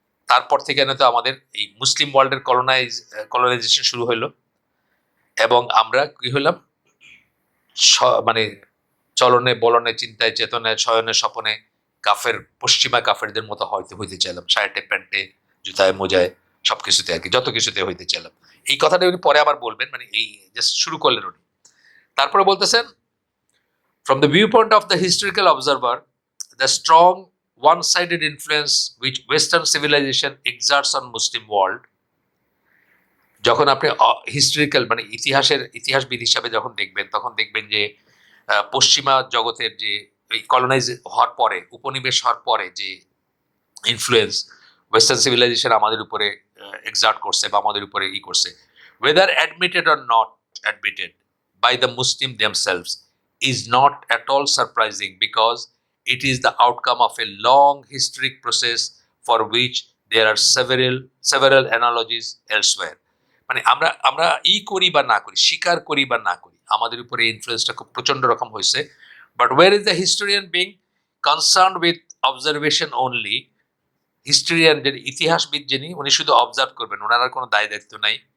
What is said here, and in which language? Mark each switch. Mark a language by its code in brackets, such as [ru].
[bn] তারপর থেকে তো আমাদের এই মুসলিম ওয়ার্ল্ডের কলোনাইজেশন শুরু হইলো, এবং আমরা কি হলাম, মানে চলনে বলনে চিন্তায় চেতনায় শয়নে স্বপনে কাফের, পশ্চিমা কাফেরদের মতো হইতে চাইলাম, শার্টে প্যান্টে জুতায় মোজায় সবকিছুতে আর কি, যত কিছুতে হইতে চাইলাম। এই কথাটা উনি পরে আবার বলবেন, মানে এই জাস্ট শুরু করলেন উনি। তারপরে বলতেছেন, [en] from the viewpoint of the historical observer, the strong one-sided influence which Western civilization exerts on Muslim world, [bn] যখন আপনি হিস্টোরিক্যাল মানে ইতিহাসবিদ হিসাবে যখন দেখবেন, তখন দেখবেন যে পশ্চিমা জগতের যে কলোনাইজ হওয়ার পরে, উপনিবেশ হওয়ার পরে যে ইনফ্লুয়েন্স ওয়েস্টার্ন সিভিলাইজেশন আমাদের উপরে এক্সার্ট করছে বা আমাদের উপরে করছে, [en] whether admitted or not admitted by the Muslim themselves, is not at all surprising because it is the outcome of a long historic process for which there are several analogies elsewhere. [bn] মানে আমরা আমরা করি বা না করি, স্বীকার করি বা না করি, আমাদের উপরে ইনফ্লুয়েন্সটা খুব প্রচন্ড রকম হয়েছে। [en] But where is the historian being concern with observation only? [bn] Historian, যে ইতিহাসবিদ যিনি, উনি শুধু অবজার্ভ করবেন, ওনার আর কোনো দায় দায়িত্ব নাই।